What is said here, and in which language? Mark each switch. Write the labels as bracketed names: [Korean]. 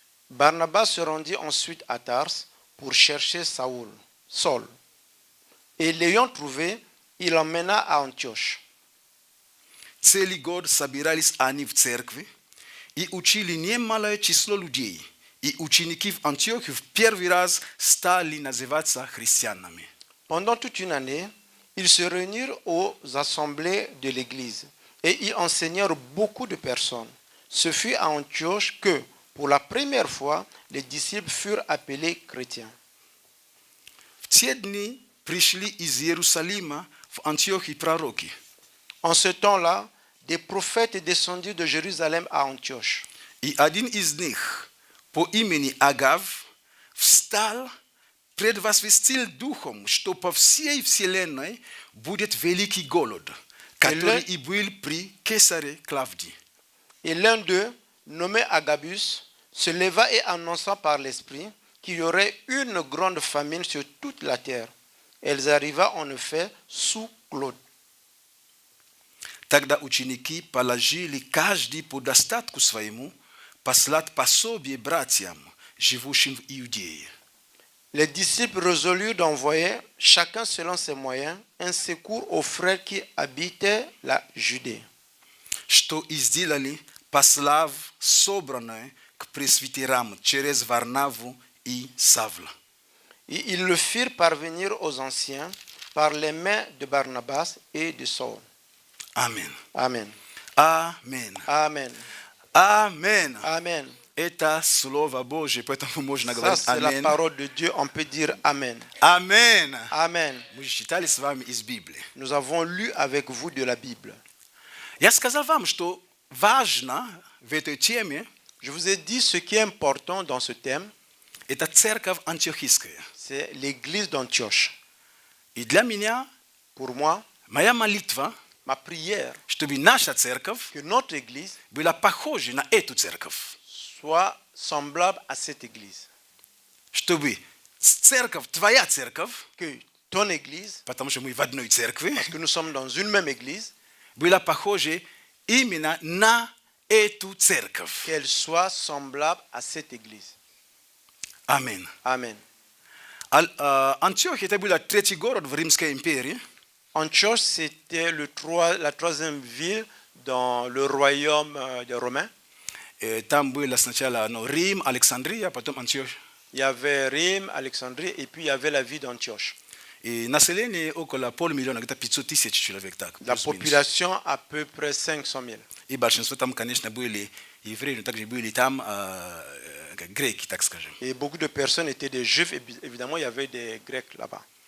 [French] Barnabas se rendit ensuite à Tars pour chercher Saul. Et l'ayant trouvé, il l'emmena à Antioche. [Russian] Целый год собирались они в церкви и учили немалое число людей, и ученики в Антиохии в первый раз стали называться христианами. [French] Pendant toute une année, ils se réunirent aux assemblées de l'Église et y enseignèrent beaucoup de personnes. Ce fut à Antioche que, pour la première fois, les disciples furent appelés chrétiens. [Russian] В те дни пришли из Иерусалима в Антиохию пророки. [French] En ce temps-là, des prophètes descendirent de Jérusalem à Antioche. [Russian] И один из них, по имени Агав, встал, предвозвестил духом, что по всей вселенной будет великий голод, который и был при Кесаре Клавдии. [French] Et l'un d'eux, nommé Agabus, se leva et annonça par l'Esprit qu'il y aurait une grande famine sur toute la terre. Elle arriva en effet sous Claude. [Russian] Тогда ученики положили каждый по достатку своему послать пособие братьям, живущим в Иудее. [French] Les disciples résolurent d'envoyer, chacun selon ses moyens, un secours aux frères qui habitaient la Judée. [Russian] Что и сделали, послав собранное к пресвитерам через Варнаву и Савла. [French] Et ils le firent parvenir aux anciens par les mains de Barnabas et de Saul. Amen. Amen. Amen. Amen. Amen. Amen. [Russian] Это Слово Божье, поэтому можно [French] Ça, [Russian] говорить [French] c'est la [Russian] Амен. [French] parole de Dieu. On peut dire Amen. Amen. Amen. [Russian] Мы читали с вами из Библии. [French] Nous avons lu avec vous de la Bible. [Russian] Я сказал вам, что важно в этой теме [French] Je vous ai dit ce qui est important dans ce thème, [Russian] это церковь антиохийская. [French] c'est l'église d'Antioche. [Russian] И для меня [French] Pour moi, [Russian] моя молитва, [French] ma prière, [Russian] чтобы наша церковь [French] que notre église [Russian] была похожа на эту церковь. [French] soit semblable à cette église. [Russian] Чтобы церковь, твоя церковь, [French] Que ton église, [Russian] потому что мы в одной церкви, [French] parce que nous sommes dans une même église, [Russian] была похожа именно на эту церковь. [French] qu'elle soit semblable à cette église. [Russian] Аминь. [French] Amen. [Russian] Антиохия это был третий город в Римской империи. [French] Antioche, c'était la troisième ville dans le royaume des Romains. [Russian] Там было сначала Рим, Александрия, потом Антиохия. [French] Il y avait Rime, Alexandrie, et puis il y avait la ville d'Antioche. [Russian] И население около полмиллиона, где-то 500 тысяч человек. Так, [French] La population à peu près 500 000. [Russian] И большинство там, конечно, были евреи, но также были там греки, так скажем. [French] Et beaucoup de personnes étaient des juifs, et évidemment il y avait des grecs là-bas.